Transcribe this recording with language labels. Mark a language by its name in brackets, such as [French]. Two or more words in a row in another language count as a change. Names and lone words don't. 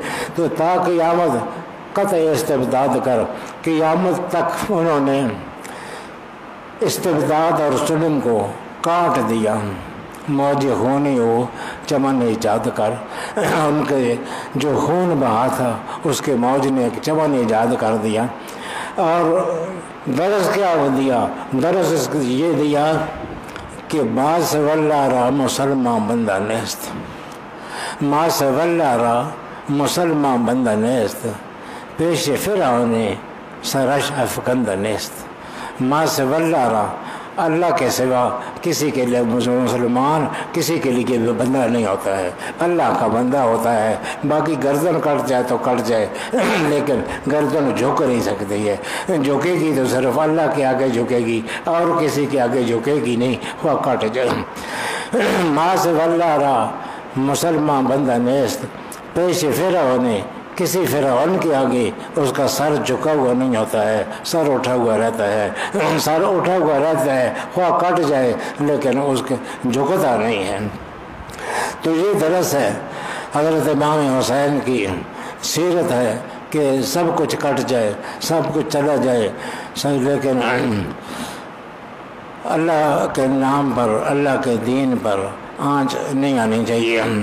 [Persian] تو تا قیامت قطع استبداد کر، [Urdu] قیامت تک انہوں نے استبداد اور ظلم کو کاٹ دیا، [Persian] موج خونی ہو چمن ایجاد کر۔ [Urdu] ان کے جو خون بہا تھا اس کے موج نے ایک چمن ایجاد کر دیا۔ اور درس کیا دیا؟ درس یہ دیا کہ [Persian] ما سولا را مسلمان بندہ نیست، ما سولا را مسلمان بندہ نیست، پیش فرعون سرش افکندہ نیست۔ ما سولا را، [Urdu] اللہ کے سوا کسی کے لیے مسلمان کسی کے لیے بندہ نہیں ہوتا ہے، اللہ کا بندہ ہوتا ہے۔ باقی گردن کٹ جائے تو کٹ جائے، لیکن گردن جھک نہیں سکتی ہے، جھکے گی تو صرف اللہ کے آگے جھکے گی، اور کسی کے آگے جھکے گی نہیں، وہ کٹ جائے۔ [Persian] ما سولا را مسلمان بندہ نیست، پیش فرعون، [Urdu] کسی فرعون کے آگے اس کا سر جھکا ہوا نہیں ہوتا ہے، سر اٹھا ہوا رہتا ہے، سر اٹھا ہوا رہتا ہے، خواہ کٹ جائے لیکن اس کے جھکتا نہیں ہے۔ تو یہ درس ہے، حضرت امام حسین کی سیرت ہے کہ سب کچھ کٹ جائے، سب کچھ چلا جائے، لیکن اللہ کے نام پر، اللہ کے دین پر آنچ نہیں آنی چاہیے۔